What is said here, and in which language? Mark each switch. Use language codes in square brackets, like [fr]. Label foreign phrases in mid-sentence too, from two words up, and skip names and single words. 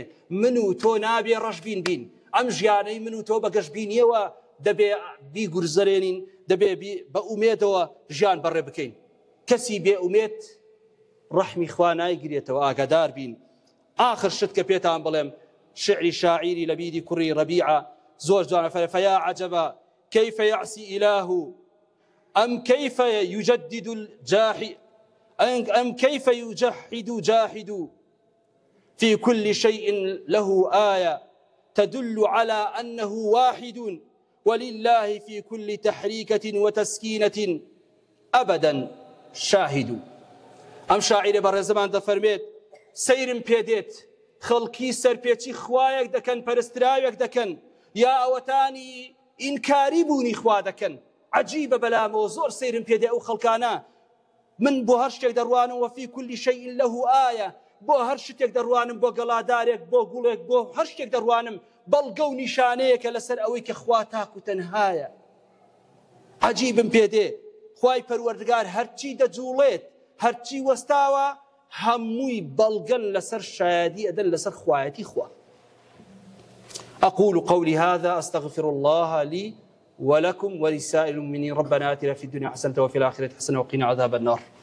[ckb] من و تۆ نابێ ڕەشبین بین ئەم ژیانەی من و تۆ بە گەشببینیەوە دەبێ بیگورزەرێنین دەبێ بە ئومێدەوە ژیان بەڕێ بکەین کەسی بێ ئومێد ڕەحمی خوا نایگرێتەوە ئاگادار بین ئاخر شت کە پێتان بڵێم شعری شاعیری لەبیری کوڕی ڕەبیعە زۆر جوانە فەرمێ [ar] فەیا عەجەبە كيف يعصي إله أم كيف يجدد الجاحد أم كيف يجحد جاحد في كل شيء له آية تدل على أنه واحد ولله في كل تحريكة وتسكينة أبدا شاهد. [ckb] ئەم شاعیرە بەڕێزەمان دەفەرمێت سەیرم پێدێت خەڵکی سەرپێچی خوایەک دەکەن پەرستراوێک دەکەن یا ئەوەتانی ئینکاری بوونی خوا دەکەن عەجیبە بەلامەوە زۆر سەیرم پێدێ ئەو خەڵکانە من بۆ هەر شتێک دەڕوانم [ar] وەفی کولی شەیئین لەه ئایە [ckb] بۆ هەر شتێک دەڕوانم بۆ گەڵادارێک بۆ گوڵێک بۆ هەر شتێک دەڕوانم بەڵگە و نیشانەیەکە لەسەر ئەوەی کە خوا تاکو تەنهایە عەجیبم پێدێ خوای پەروەردگار هەرچی دەجوڵێت هەرچی وەستاوە هەمووی بەڵگەن لەسەر شایەدی ئەدەن لەسەر خوایەتی خوا. [ar] أقول قولي هذا أستغفر الله لي ولكم ولسائر المؤمنين ربنا آتنا في الدنيا حسنة وفي الآخرة حسنة وقنا عذاب النار.